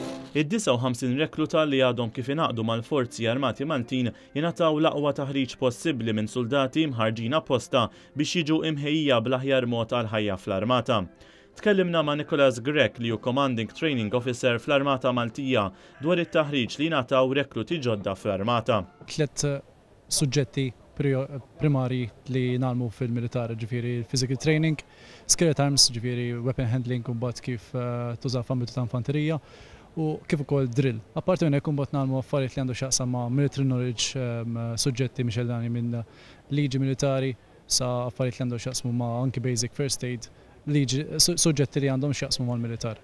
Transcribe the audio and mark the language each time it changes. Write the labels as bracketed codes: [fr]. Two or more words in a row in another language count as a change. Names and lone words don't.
[mt] Id-59 rekluta li għadhom kif ingħaqdu mal-Forzi Armati Maltin jingħataw l-aqwa taħriġ possibbli minn soldati mħarġin apposta biex jiġu imħejja bl-aħjar mod għal ħajja fl-armata. Tkellimna ma' Nicholas Grek li hu [en] Commanding Training Officer [mt] fl-Armata Maltija dwar it-taħriġ li jingħataw rekluti ġodda fl-armata. 3 suġġetti primari li nagħmlu fil-militar, ġifieri [en] physical training, skill at arms, [mt] ġifieri [en] weapon handling [mt] u mbagħad kif tuża f'ambitu ta' infanterija u kif ukoll drill. Apparti minn hekk imbagħad nagħmlu affarijiet li għandu x'jaqsam ma' [en] military knowledge, [mt] suġġetti mixellani minn liġi militari sa affarijiet li għandu x'jaqsmu ma' anki [en] basic first aid, [mt] liġi suġġetti li għandhom x'jaqsmu mal-militar.